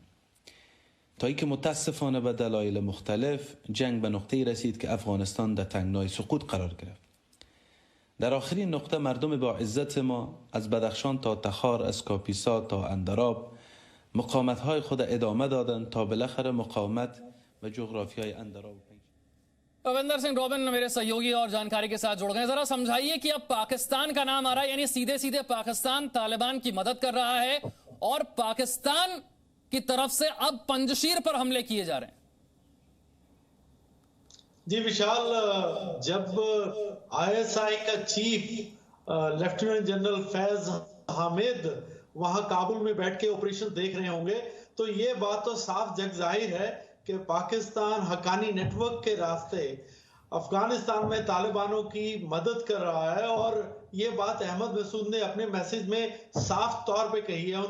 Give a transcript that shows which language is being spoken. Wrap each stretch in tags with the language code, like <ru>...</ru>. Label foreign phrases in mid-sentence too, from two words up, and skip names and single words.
<fa>تا اینکه متاسفانه به دلایل مختلف جنگ به نقطه‌ای رسید که افغانستان در تنگنای سقوط قرار گرفت. در آخرین نقطه مردم با عزت ما از بدخشان تا تخار، از کاپیسا تا اندراب مقاومت‌های خود ادامه دادند تا بالاخره مقاومت و جغرافیای اندراب</fa> <hi>रविंदर सिंह रॉबिन मेरे सहयोगी और जानकारी के साथ जुड़ गए। जरा समझाइए कि अब पाकिस्तान का नाम आ रहा है, यानी सीधे सीधे पाकिस्तान तालिबान की मदद कर रहा है और पाकिस्तान की तरफ से अब पंजशीर पर हमले किए जा रहे हैं। जी विशाल, जब आईएसआई का चीफ</hi> <en>lieutenant general</en> <hi>फैज हामिद वहां काबुल में बैठ के ऑपरेशन देख रहे होंगे तो ये बात तो साफ जग जाहिर है कि पाकिस्तान हक्कानी नेटवर्क के रास्ते अफगानिस्तान में तालिबानों की मदद कर रहा है और ये बात अहमद मसूद ने अपने मैसेज में साफ तौर पे कही है।</hi>